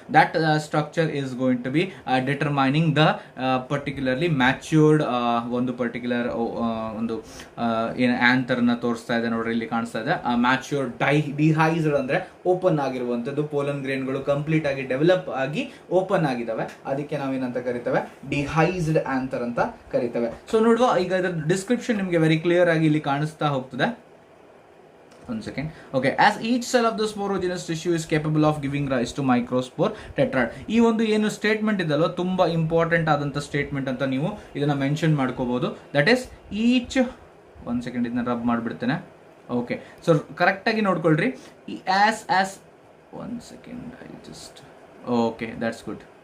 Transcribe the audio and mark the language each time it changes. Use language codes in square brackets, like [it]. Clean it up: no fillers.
[en] that structure is going to be determining the particularly matured [kn] ಒಂದು particular ಒಂದು ಏನು anther ನ ತೋರಿಸ್ತಾ ಇದೆ ನೋಡ್ರಿ, ಇಲ್ಲಿ ಕಾಣಿಸ್ತಾ ಇದೆ. ಮ್ಯಾಚ್ಯೂರ್ಡ್ ಡಿಹೈಸ್ಡ್ ಅಂದ್ರೆ ಓಪನ್ ಆಗಿರುವಂತದ್ದು, ಪೋಲನ್ ಗ್ರೇನ್ಗಳು ಕಂಪ್ಲೀಟ್ ಆಗಿ ಡೆವಲಪ್ ಆಗಿ ಓಪನ್ ಆಗಿದಾವೆ, ಅದಕ್ಕೆ ನಾವೇನಂತ ಕರಿತೇವೆ, ಡಿಹೈಸ್ಡ್ ಆಂಥರ್ ಅಂತ ಕರಿತೇವೆ. ಸೊ ನೋಡುವ, ಈಗ ಇದರ ಡಿಸ್ಕ್ರಿಪ್ಷನ್ ನಿಮಗೆ ವೆರಿ ಕ್ಲಿಯರ್ ಆಗಿ ಇಲ್ಲಿ ಕಾಣಿಸ್ತಾ ಹೋಗ್ತದೆ. [en] One second. Okay, as each cell of the sporogenous tissue is capable of giving rise to microspore tetrad. [kn] ಈ ಒಂದು ಏನು ಸ್ಟೇಟ್ಮೆಂಟ್ ಇದಲ್ವ, ತುಂಬಾ ಇಂಪಾರ್ಟೆಂಟ್ ಆದಂತ ಸ್ಟೇಟ್ಮೆಂಟ್ ಅಂತ ನೀವು ಇದನ್ನ ಮೆನ್ಷನ್ ಮಾಡ್ಕೋಬಹುದು. [en] that is each, one second [kn] ಇದನ್ನ ರಬ್ ಮಾಡಿಬಿಡ್ತೇನೆ. [en] okay, so [kn] ಕರೆಕ್ಟ್ ಆಗಿ ನೋಡ್ಕೊಳ್ರಿ. [en] As one second, I just, okay, that's good.